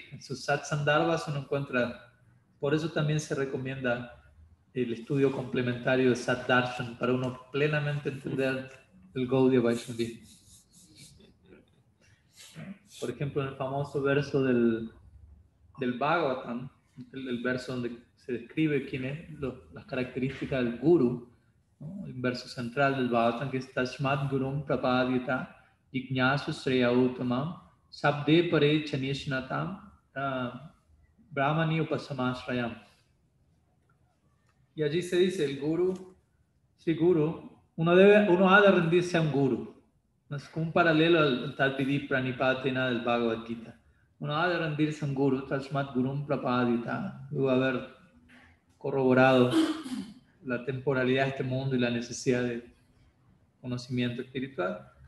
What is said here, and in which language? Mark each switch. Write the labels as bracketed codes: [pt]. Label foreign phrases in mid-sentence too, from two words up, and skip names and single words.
[es] En sus Satsandarbhas uno encuentra, por eso también se recomienda el estudio complementario de Sat Darshan para uno plenamente entender el Gaudiya Vaishnavismo. Por ejemplo, en el famoso verso del Bhagavatam, el verso donde se describe las características del Guru, ¿no? El verso central del Bhagavatam, que es [sa] तस्माद् गुरुं प्रपद्येत जिज्ञासुः श्रेय उत्तमम् शाब्दे परे च निष्णातं ब्रह्मण्युपशमाश्रयम्. [es] Y allí se dice, el Guru, si Guru, uno ha de rendirse a un Guru. Es como un paralelo al [sa] तद्विद्धि प्रणिपातेन [es] del Bhagavad Gita. Uno ha de rendirse a un Guru, [sa] तस्माद् गुरुं प्रपद्येत, [es] luego de haber corroborado la temporalidad de este mundo y la necesidad de conocimiento espiritual.